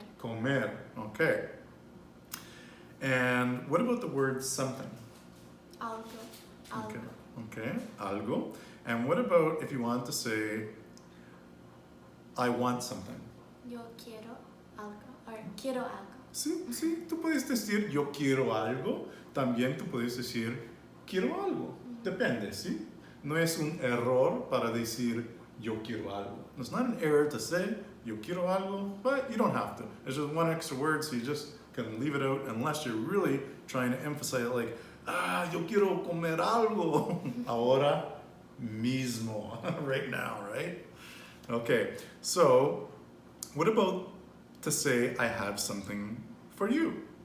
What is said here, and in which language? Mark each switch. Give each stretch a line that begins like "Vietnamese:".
Spanish: Comer.
English: Okay. And what about the word something?
Spanish: Algo. Algo.
English: Okay. Okay.
Spanish: Algo.
English: And what about if you want to say, I want something?
Spanish: Yo quiero algo.
English: Or
Spanish: quiero algo. Sí, sí. Tú puedes decir yo quiero algo. También tú puedes decir quiero algo. Depende, ¿sí? No es un error para decir yo quiero algo.
English: It's not an error to say
Spanish: yo quiero algo,
English: but you don't have to. It's just one extra word, so you just can leave it out unless you're really trying to emphasize it, like,
Spanish: yo quiero comer algo ahora mismo,
English: right now, right? Okay, so what about to say I have something for you?